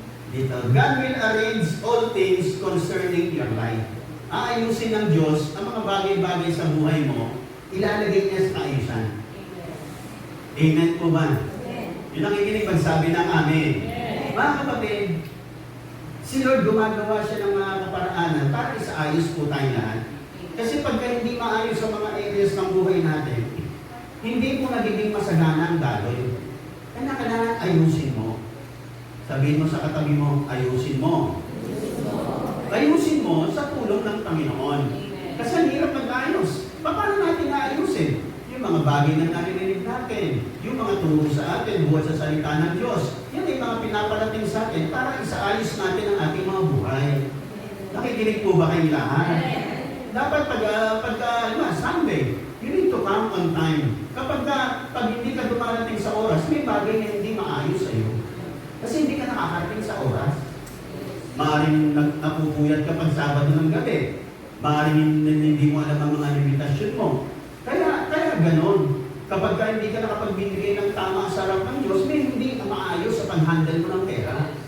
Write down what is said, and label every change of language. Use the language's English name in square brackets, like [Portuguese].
[Filipino] Dito, [English] God will arrange all things concerning your life. [Filipino] Aayusin ng Diyos ang mga bagay-bagay sa buhay mo, ilalagay niya sa kaayusan. Amen po ba? Yun ang ikinig pagsabi ng amen. Mga kapatid, si Lord gumagawa siya ng mga kaparaanan para isaayos po tayo lahat. Kasi pagka hindi maayos sa mga areas ng buhay natin, hindi po nagiging masagana ang daloy. Kaya kailangan ayusin mo. Sabihin mo sa katabi mo, ayusin mo. Ayusin mo sa tulong ng Panginoon. Kasi ang hirap mag-ayos. Paano natin naayusin? Yung mga bagay na narinig natin, yung mga turo sa atin, buhat sa salita ng Diyos, yan ay mga pinapalating sa atin para isaayos natin ang ating mga buhay. Nakikinig po ba kayong lahat? [English] Dapat Sunday, you need to come on time. [Filipino] Pag hindi ka dumarating sa oras, may bagay na hindi maayos sa iyo. Kasi hindi ka nakakarating sa oras. Maaaring napupuyat ka pag Sabado ng gabi. Maaaring hindi mo alam ang mga limitasyon mo. Kaya ganon. Kapag hindi ka nakapagbibigay ng tama sa harap ng Diyos, may hindi ka maayos sa pag-handle mo ng pera.